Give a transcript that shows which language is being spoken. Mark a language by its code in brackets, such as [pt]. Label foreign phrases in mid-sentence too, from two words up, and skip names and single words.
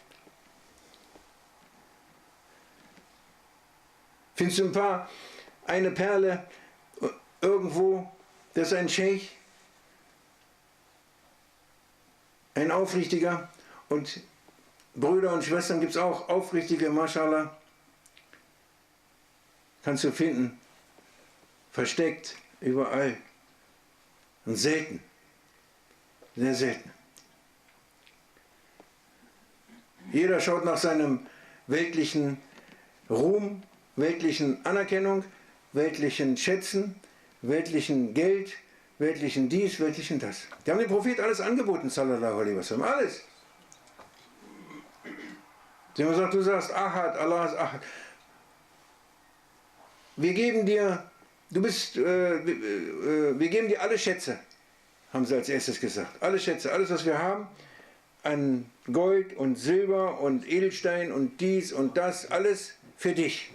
[de] Findest du eine Perle irgendwo, das ist ein Sheikh, ein Aufrichtiger, und Brüder und Schwestern gibt es auch, Aufrichtige, Mashallah, kannst du finden, versteckt, überall, und selten, sehr selten. Jeder schaut nach seinem weltlichen Ruhm, weltlichen Anerkennung, weltlichen Schätzen, weltlichen Geld, weltlichen dies, weltlichen das. Die haben dem Prophet alles angeboten, [ar] صلى الله عليه وسلم, [de] alles. Sie haben gesagt, du sagst Ahad, Allah ist Ahad. Wir geben dir, wir geben dir alle Schätze, haben sie als erstes gesagt. Alle Schätze, alles was wir haben, an Gold und Silber und Edelstein und dies und das, alles für dich.